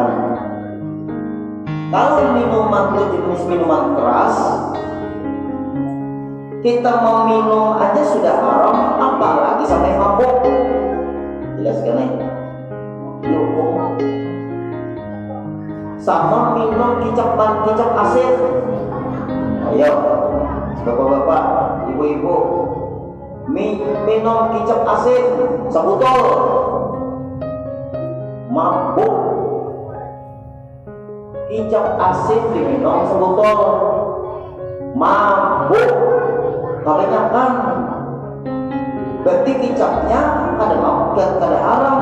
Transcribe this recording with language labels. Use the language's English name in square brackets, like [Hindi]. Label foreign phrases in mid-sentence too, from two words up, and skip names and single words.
[Indonesian] Kalau minuman itu jenis minuman keras, kita meminum aja sudah haram, apalagi sampai mabuk. Jelas kan nih? Dihukum. Sama minum kicap asin. Ayo, bapak-bapak, ibu-ibu, minum kicap asin sebotol, mabuk. Kicap asin diminum sebotol, mabuk. Kebanyakan. Berarti kicapnya kada haram.